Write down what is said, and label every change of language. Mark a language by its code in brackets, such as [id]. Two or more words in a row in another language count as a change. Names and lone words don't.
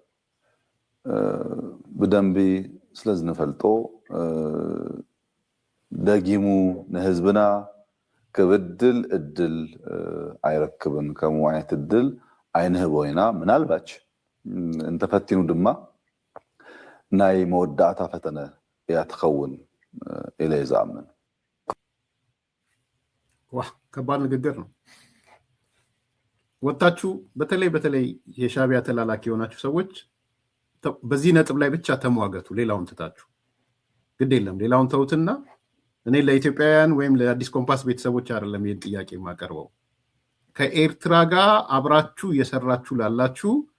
[ti] ብደንቢ ስለዝንፈልጦ ደጊሙ ንህዝብና ክብድል እድል አይረክብን ከምኡ ዓይነት እድል አይንህቦ ኢና ምናልባች እንተፈቲኑ ድማ ናይ መወዳእታ ፈተነ እያ ትኸውን ኢለ ይዛምን። [am] ከባድ ንግግር ነው። ወጣችሁ በተለይ የሻዕቢያ ተላላኪ የሆናችሁ ሰዎች በዚህ ነጥብ ላይ ብቻ ተሟገቱ። ሌላውን ትታችሁ ግድ የለም ሌላውን ተውትና እኔ ለኢትዮጵያውያን ወይም ለአዲስ ኮምፓስ ቤተሰቦች አይደለም ይህን ጥያቄ የማቀርበው። ከኤርትራ ጋር አብራችሁ እየሰራችሁ ላላችሁ